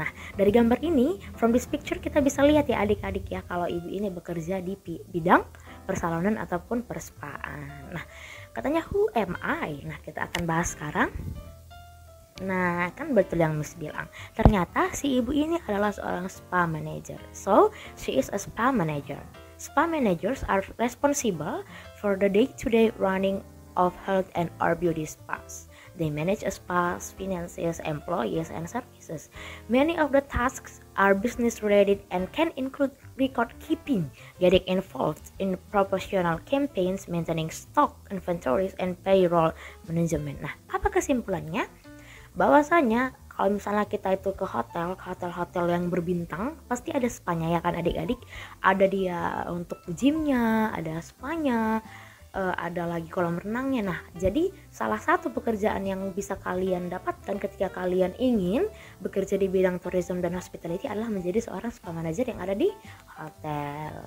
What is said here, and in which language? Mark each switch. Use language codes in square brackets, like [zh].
[id] Nah, dari gambar ini, [en] from this picture [id] kita bisa lihat ya adik-adik ya, kalau ibu ini bekerja di bidang persalonan ataupun perspaan. Nah, katanya [en] who am I? [id] Nah, kita akan bahas sekarang. Nah, kan betul yang Miss bilang. Ternyata si ibu ini adalah seorang spa manager. [en] So, she is a spa manager. Spa managers are responsible for the day-to-day running of health and or beauty spas. They manage a spa's finances, employees, and services. Many of the tasks are business related and can include record keeping, getting involved in promotional campaigns, maintaining stock, inventories, and payroll management. [id] Nah, apa kesimpulannya? Bahwasanya kalau misalnya kita itu ke hotel yang berbintang, pasti ada spanya ya kan adik-adik. Ada dia untuk gymnya, ada spanya, ada lagi kolam renangnya. Nah, jadi salah satu pekerjaan yang bisa kalian dapatkan ketika kalian ingin bekerja di bidang tourism dan hospitality adalah menjadi seorang spa manager yang ada di hotel.